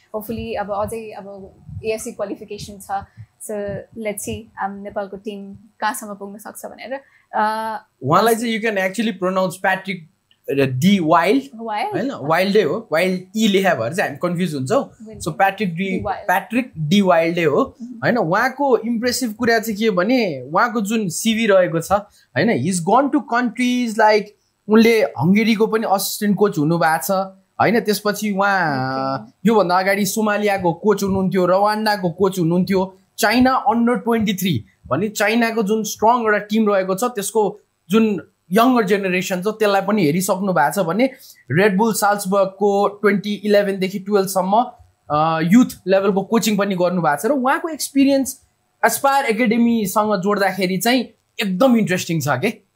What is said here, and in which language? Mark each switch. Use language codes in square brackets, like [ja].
[en] Hopefully [ne] अब अझै अब AFC qualification छ, [en] so let's see [ne] नेपालको टिम कहाँसम्म पुग्न सक्छ भनेर. उहाँलाई चाहिँ [en] you can actually pronounce Patrick D. [ne] Wild हैन, वाइल्डै हो, वाइल्ड ई लेखा भएर चाहिँ हामी कन्फ्युज हुन्छौँ. सो प्याट्रिक डी वाइल्डै हो हैन. उहाँको इम्प्रेसिभ कुरा चाहिँ के भने उहाँको जुन सिभी रहेको छ हैन, [en] he is gone to countries like [ne] उनले हङ्गेरीको पनि असिस्टेन्ट कोच हुनुभएको छ हैन. त्यसपछि उहाँ योभन्दा अगाडि सोमालियाको कोच हुनुहुन्थ्यो, रवान्डाको कोच हुनुहुन्थ्यो, चाइना अन्डर-23 भन्ने चाइनाको जुन स्ट्रङ एउटा टिम रहेको छ त्यसको जुन यङ्गर जेनेरेसन छ त्यसलाई पनि हेरिसक्नु भएको छ भने रेड बुल साल्सबर्गको 2011 देखि 12 सम्म युथ लेभलको कोचिङ पनि गर्नुभएको छ र उहाँको एक्सपिरियन्स एस्पायर एकाडेमीसँग जोड्दाखेरि चाहिँ एकदम इन्ट्रेस्टिङ छ के.